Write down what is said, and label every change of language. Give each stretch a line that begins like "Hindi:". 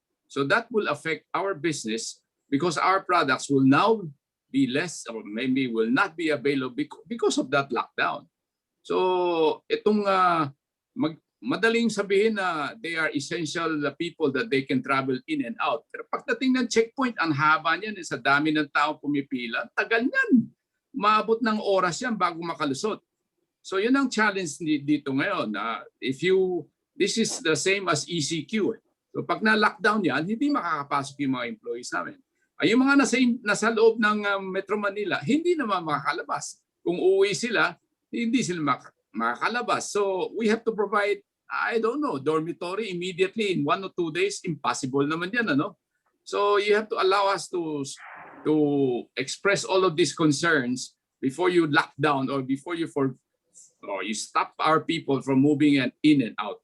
English: So that will affect our business because our products will now be less, or maybe will not be available because of that lockdown.
Filipino: So itong madaling sabihin na
English: they are essential people that they can travel in and out.
Filipino: Pero pagdating ng checkpoint, ang haba niyan, sa dami ng tao pumipila, tagal niyan. Maabot ng oras yan bago makalusot. So yun ang challenge dito ngayon.
English: This is the same as ECQ.
Filipino: So pag na-lockdown yan, hindi makakapasok yung mga employees namin. Ay yung mga nasa loob ng Metro Manila, hindi naman makakalabas. Kung uuwi sila, hindi sila makakalabas.
English: So we have to provide, I don't know, dormitory immediately in 1 or 2 days. Impossible
Filipino: naman yan, ano?
English: So you have to allow us to express all of these concerns before you lock down, or before you stop our people from moving in and out.